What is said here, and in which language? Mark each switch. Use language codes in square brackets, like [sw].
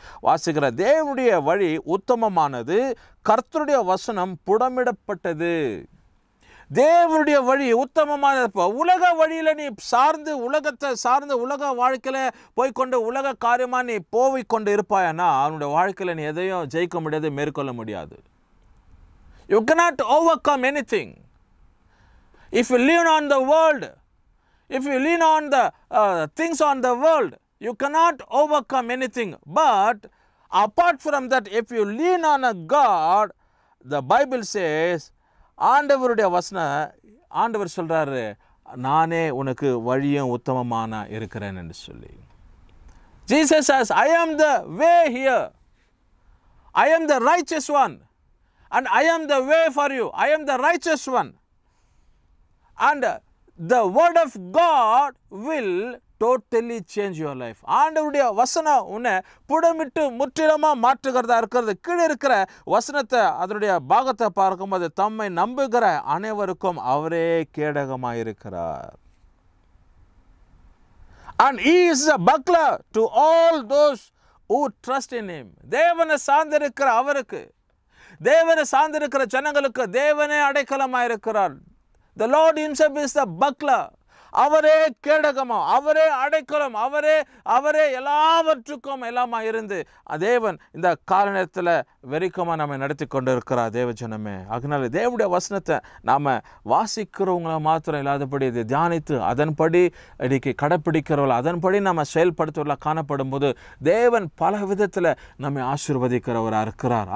[ta] வாசிக்கிற, தேவனுடைய வழி உத்தமமானது, கர்த்தருடைய வசனம் புடமிடப்பட்டது. தேவனுடைய வழி உத்தமமான. உலக வழியில் நீ உலகத்தை சார்ந்து உலக வாழ்க்கையில் போய்கொண்டு உலக காரியமாக நீ போய்கொண்டு இருப்பாயன்னா அவனுடைய வாழ்க்கையில் நீ எதையும் ஜெயிக்க முடியாது, மேற்கொள்ள முடியாது. [en] You cannot overcome anything. If you lean on the world, if you lean on the things on the world, you cannot overcome anything. But apart from that, if you lean on a God, the Bible says, [ta] ஆண்டவருடைய வசனம், ஆண்டவர் சொல்றாரு, நானே உனக்கு வழியும் உத்தமமான இருக்கிறேன் என்று சொல்லி. [en] Jesus says, I am the way here. I am the righteous one. And I am the way for you. I am the righteous one. And the word of God will totally change your life. [ta] ஆண்டவருடைய வசனம் உன்னை புடமிட்டு முற்றிலுமாக மாற்றுகிறதா இருக்கிறது. கீழே இருக்கிற வசனத்தை அதனுடைய பாகத்தை பார்க்கும்போது தம்மை நம்புகிற அனைவருக்கும் அவரே கேடகமாக இருக்கிறார். [en] And he is a buckler to all those who trust in him. [ta] தேவனை சார்ந்திருக்கிற அவருக்கு, தேவனை சார்ந்திருக்கிற ஜனங்களுக்கு தேவனே அடைக்கலமாக இருக்கிறார். [en] The Lord himself is the buckler. [ta] அவரே கேடகமா, அவரே அடைக்கலம், அவரே எல்லாவற்றுக்கும் எல்லாமா இருந்து தேவன் இந்த கால நேரத்தில் வெறிக்கமாக நம்ம நடத்தி கொண்டு இருக்கிறார் தேவ ஜனமே. அதனால தேவனுடைய வசனத்தை நாம் வாசிக்கிறவங்கள மாத்திரம் இல்லாதபடி இதை தியானித்து அதன்படி இன்னைக்கு கடைப்பிடிக்கிறவர்கள் அதன்படி நம்ம செயல்படுத்துவர்களாக காணப்படும் போது தேவன் பல விதத்தில் நம்மை ஆசீர்வதிக்கிறவராக இருக்கிறார்.